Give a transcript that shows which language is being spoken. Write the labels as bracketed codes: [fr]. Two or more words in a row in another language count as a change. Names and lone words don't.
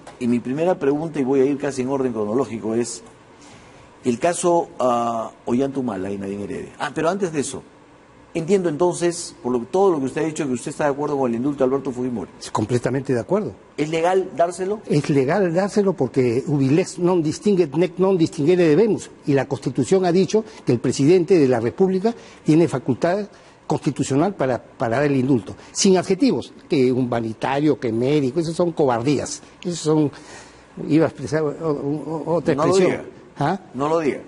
[es] Y mi primera pregunta, y voy a ir casi en orden cronológico, es el caso Ollanta Humala y Nadine Heredia. Pero antes de eso, Entiendo entonces, todo lo que usted ha dicho, que usted está de acuerdo con el indulto de Alberto Fujimori. Completamente de acuerdo. ¿Es legal dárselo? Es legal dárselo porque [la] ubilex non distinguet nec non distinguere debemus. [es] Y la Constitución ha dicho que el presidente de la República tiene facultad constitucional para dar el indulto. Sin adjetivos, que humanitario, que médico, esos son cobardías. Esos son, iba a expresar otra expresión. No lo diga. ¿Ah? No lo diga.